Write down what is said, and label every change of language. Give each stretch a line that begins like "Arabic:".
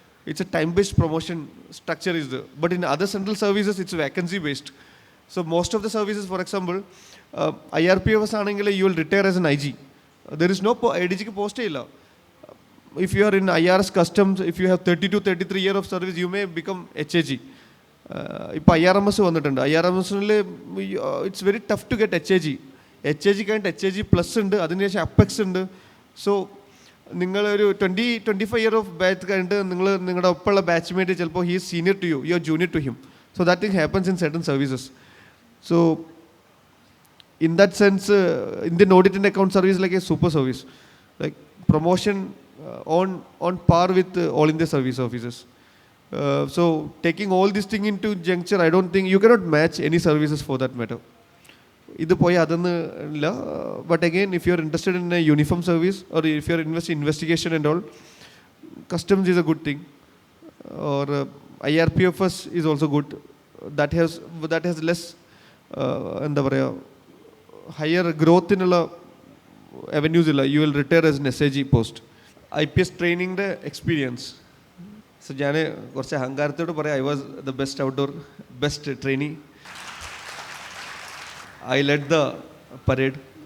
English: It's a time based promotion structure is there. But in other central services it's vacancy based. So most of the services, for example IRPFs ആണെങ്കിൽ you will retire as an IG. There is no ADG ക്ക്
Malayalam: പോസ്റ്റേ ഇല്ല.
English: If you are in IRS customs, if you have 32-33 year of service you may become HAG.
Malayalam: ഇപ്പോൾ IRMS വന്നിട്ടുണ്ട്.
English: IRMSൽ it's very tough to get HAG.
Malayalam: HAG കഴിഞ്ഞിട്ട് HAG plus ഉണ്ട്, അതിനുശേഷം apex ഉണ്ട്. So നിങ്ങളൊരു 20-25 year of batch കഴിഞ്ഞിട്ട് നിങ്ങളുടെ ഒപ്പമുള്ള ബാച്ച്മേറ്റ് ചിലപ്പോൾ
English: He is senior to you, you are junior to him. So that thing happens in certain services. So in that sense Indian audit and account service like a super service, like promotion on par with all India service officers. So taking all this thing into juncture, I don't think you cannot match any services for that matter.
Malayalam: Idu poyi adannu illa.
English: But again, if you are interested in a uniform service or if you are investigation and all, customs is a good thing, or IRPFs is also good. That has less
Malayalam: എന്താ പറയുക higher ഗ്രോത്തിനുള്ള avenues ഇല്ല.
English: You will retire as an SAG post. IPS ട്രെയിനിങ്ങിൻ്റെ experience.
Malayalam: So ഞാൻ കുറച്ച് അഹങ്കാരത്തോട് പറയാം,
English: I was the best trainee. I led the parade.